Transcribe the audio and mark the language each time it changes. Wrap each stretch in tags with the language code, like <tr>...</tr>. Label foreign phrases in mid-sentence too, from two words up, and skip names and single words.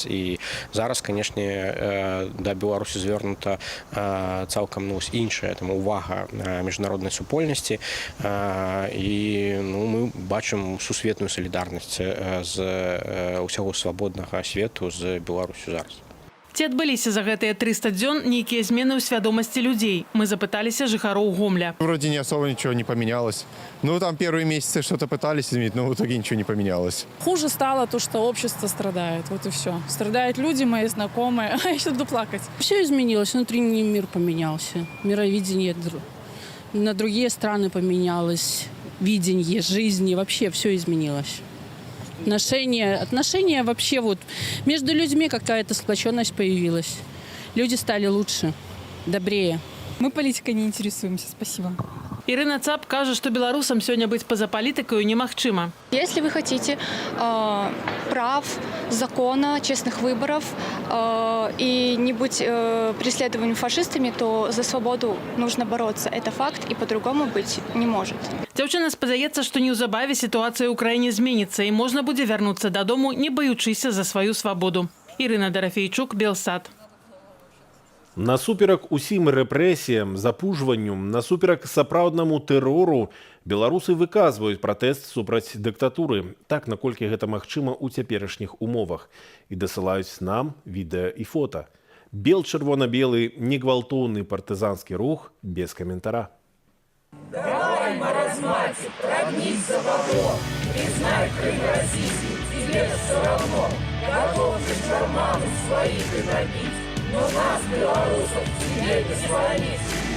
<be>І зараз, канешне, да Беларусі звернута цалкам іншая увага міжнароднай супольнасці. І мы бачым сусветную салідарнасць з усяго свабоднага свету з Беларусю зараз. Ці адбыліся за гэтыя 300 дзён нейкія змены ў свядомасці людзей? Мы запыталіся жыхароў Гомля.</be> <ru>Вроде не особо ничего не поменялось. Там первые месяцы что-то пытались изменить, но в итоге ничего не поменялось. Хуже стало то, что общество страдает. Вот и все. Страдают люди, мои знакомые. А я сейчас буду плакать. Все изменилось. Внутренний мир поменялся. Мировидение на другие страны поменялось. Видение жизни. Вообще все изменилось. Отношения вообще между людьми какая-то сплоченность появилась. Люди стали лучше, добрее. Мы политикой не интересуемся. Спасибо.</ru> <be>Ірына Цап кажа, што беларусам сёння быць па-за палітыкаю немагчыма.</be> <ru>Если вы хотите прав, закона, честных выборов и не быть преследованным фашистами, то за свободу нужно бороться. Это факт, и по-другому быть не может.</ru> <be>Дзяўчына спадзяецца, што неўзабаве сітуацыя ў краіне зменіцца і можна будзе вярнуцца дадому, не баючыся за сваю свабоду. Ірына Дарафейчук, Белсат. Насуперак усім рэпрэсіям, запужванню, насуперак сапраўднаму тэрору беларусы выказваюць пратэст супраць дыктатуры, так наколькі гэта магчыма ў цяперашніх умовах, і дасылаюць нам відэа і фота. Бел-чырвона-белы негвалтоўны партызанскі рух без каментара.</be> <ru>Давай, маразматик, прогнись за бобо, признай Крым российский, тебе все равно, готов же шарманов своих и набить. Но нас, белорусов, тебе не сломить.</ru>